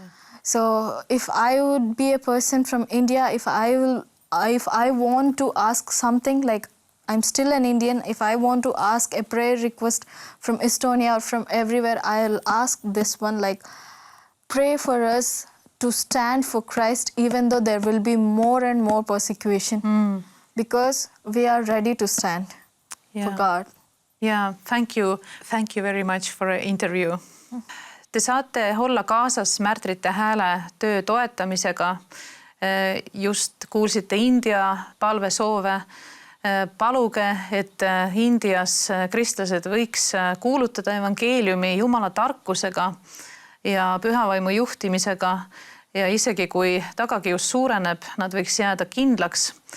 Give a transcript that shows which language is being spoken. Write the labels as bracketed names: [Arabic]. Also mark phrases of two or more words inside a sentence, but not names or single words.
[English] So if I would be a person from India, if I want to ask something, like I'm still an Indian, if I want to ask a prayer request from Estonia or from everywhere, I'll ask this one, like, pray for us to stand for Christ even though there will be more and more persecution, because we are ready to stand for God. Yeah, thank you. Thank you very much for an interview. [Estonian] Te saate olla kaasas Märtrite Hääle töö toetamisega. Just kuulsite India palvesoove. Paluge, et Indias kristlased võiks kuulutada evangeeliumi Jumala tarkusega ja pühavaimu juhtimisega, ja isegi kui tagakius suureneb, nad võiks jääda kindlaks.